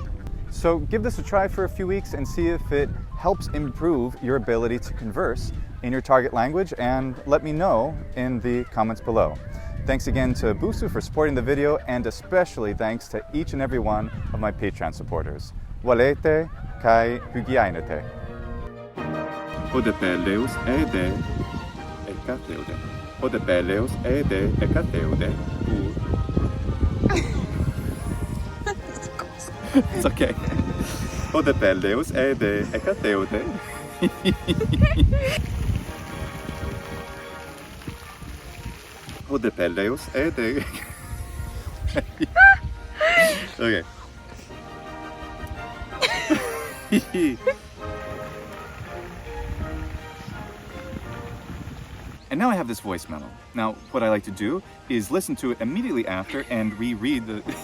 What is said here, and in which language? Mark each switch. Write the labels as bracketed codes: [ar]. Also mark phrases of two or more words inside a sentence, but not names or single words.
[en] So give this a try for a few weeks and see if it helps improve your ability to converse in your target language, and let me know in the comments below. Thanks again to Busuu for supporting the video, and especially thanks to each and every one of my Patreon supporters. [el] Walete καὶ ὑγιαίνετε. ὁ δὲ Πηλεὺς ἤδη ἐκάθευδε. ὁ δὲ Πηλεὺς ἤδη ἐκάθευδε. [en] It's okay. [el] ὁ δὲ Πηλεὺς ἤδη ἐκάθευδε. ὁ δὲ Πηλεὺς ἤδη. [en] Okay. And now I have this voice memo. Now, what I like to do is listen to it immediately after and reread the...